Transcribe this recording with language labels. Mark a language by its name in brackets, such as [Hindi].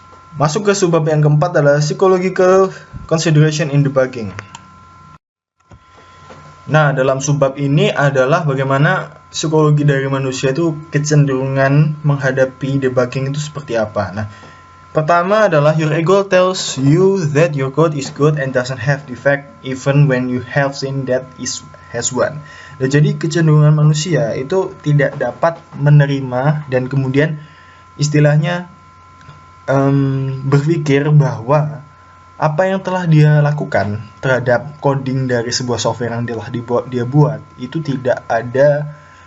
[Indonesian] Masuk ke subbab yang keempat adalah [English] psychological consideration in debugging. [Indonesian] Nah, dalam subbab ini adalah bagaimana psikologi dari manusia itu kecenderungan menghadapi debugging itu seperti apa. Nah, pertama adalah [English] your ego tells you that your code is good and doesn't have defect even when you have seen that it has one. [Indonesian] Nah, jadi kecenderungan manusia itu tidak dapat menerima dan kemudian istilahnya berpikir bahwa apa yang telah dia lakukan terhadap coding dari sebuah software yang telah dia buat itu tidak ada